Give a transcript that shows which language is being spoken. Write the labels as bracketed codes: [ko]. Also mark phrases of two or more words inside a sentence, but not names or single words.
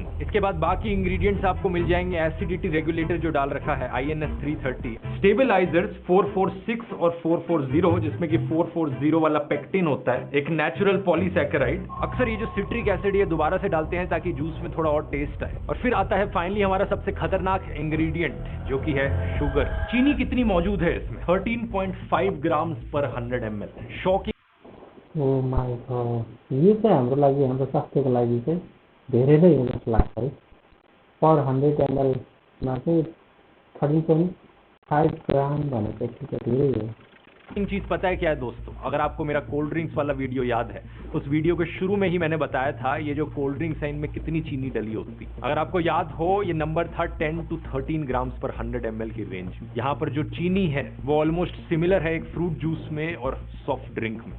[hi] इसके बाद बाकी इंग्रेडिएंट्स आपको मिल जाएंगे। [en] acidity regulator [hi] जो डाल रखा है INS 330, स्टेबलाइजर्स 446 और 440 जिसमें कि 440 वाला पेक्टिन होता है, एक [en] natural polysaccharide. [hi] अक्सर ये जो [en] citric acid [hi] ये दोबारा से डालते हैं ताकि जूस में थोड़ा और टेस्ट आए। और फिर आता है फाइनली हमारा सबसे खतरनाक इंग्रेडिएंट जो कि है शुगर। चीनी कितनी मौजूद है इसमें? 13.5 ग्राम पर 100 ml। शॉकिंग। [en] Oh my God, [ne] यो चाहिँ हाम्रो लागि, हाम्रो स्वास्थ्यको लागि चाहिँ धेरै नै हो जस्तो लाग्छ है। पर 100 ml मा चाहिँ 13.5 ग्राम भनेको चाहिँ धेरै हो। [hi] चीज पता है क्या है दोस्तों? अगर आपको मेरा [en] cold drinks [hi] वाला वीडियो याद है, उस वीडियो के शुरू में ही मैंने बताया था ये जो [en] cold drinks [hi] है इनमें कितनी चीनी डली होती। अगर आपको याद हो ये नंबर था 10 to 13 ग्राम्स पर 100 ml की रेंज में। यहाँ पर जो चीनी है वो [en] almost similar [hi] है एक [en] fruit juice [hi] में और [en] soft drink [hi] में।